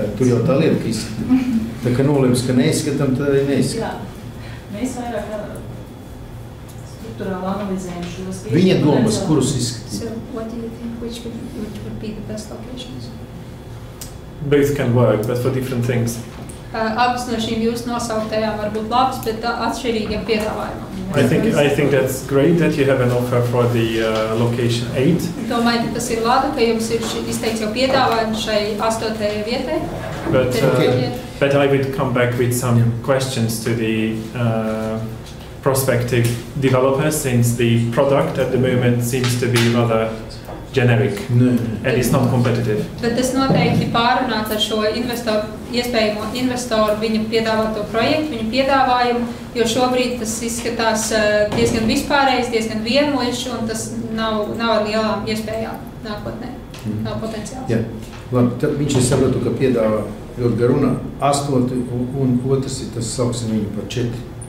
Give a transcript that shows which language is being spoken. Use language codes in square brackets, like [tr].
[lv] Tur jau tā lieta, ka izskatām. Tā kā nolēms, ka neizskatām, tad arī neizskatām. Jā. Mēs vairāk struktūrāli analizējam šos tieši. Viņa domas, kurus izskatīt? [en] So, what do you think, which would be the best locations? Both can work, but for different things. [lv] Abas no šīm jūs nosauktajām var būt labas, bet atšķirīgiem piedāvājumam. [en] I think that's great that you have an offer for the location 8. [lv] Domāju, ka tas ir labi, ka jums ir izteikts jau piedāvājums šai 8. vietai. [en] But I would come back with some questions to the prospective developers, since the product at the moment seems to be rather generic and it's not competitive. [lv] Bet es noteikti pārunātu ar šo iespējamo investoru viņa piedāvāto projektu, viņa piedāvājumu, jo šobrīd tas izskatās diezgan vispārējs, diezgan vienmuļš, un tas nav ar lielām iespējām nākotnē, nav potenciāls. Jā, labi, tad viņš ir sapratu, ka piedāvā ļoti garunā 8, un otrs ir tas sauksim viņu par 4.